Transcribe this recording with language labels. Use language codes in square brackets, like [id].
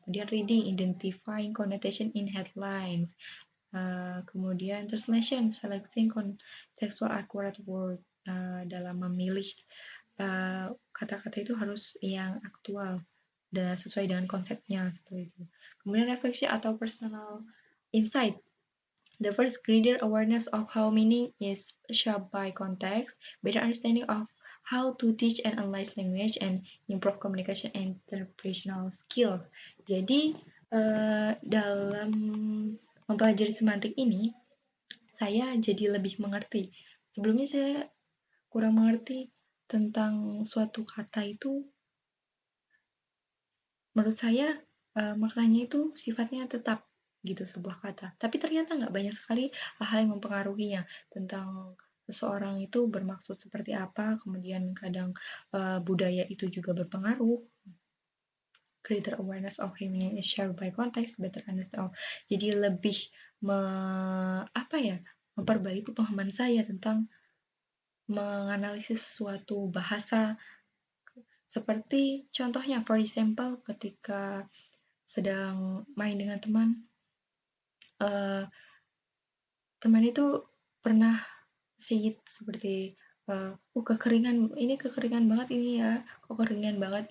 [id] Kemudian [en] reading, identifying connotation in headlines. [id] Kemudian [en] translation, selecting contextual accurate word. [id] Dalam memilih kata-kata itu harus yang aktual dan sesuai dengan konsepnya seperti itu. Kemudian refleksi atau personal insight. [en] The first, greater awareness of how meaning is shaped by context, better understanding of how to teach and analyze language, and improve communication and interpersonal skill. [id] Jadi, dalam mempelajari semantik ini, saya jadi lebih mengerti. Sebelumnya saya kurang mengerti tentang suatu kata itu, menurut saya maknanya itu sifatnya tetap gitu sebuah kata. Tapi ternyata nggak, banyak sekali hal-hal yang mempengaruhinya tentang seseorang itu bermaksud seperti apa, kemudian kadang budaya itu juga berpengaruh. [en] Greater awareness of meaning is shared by context, better understand of. [id] Jadi lebih memperbaiki pemahaman saya tentang menganalisis suatu bahasa. Seperti contohnya, [en] for example, [id] ketika sedang main dengan teman, teman itu pernah [en] say [id] seperti kekeringan banget ini ya, kok kekeringan banget.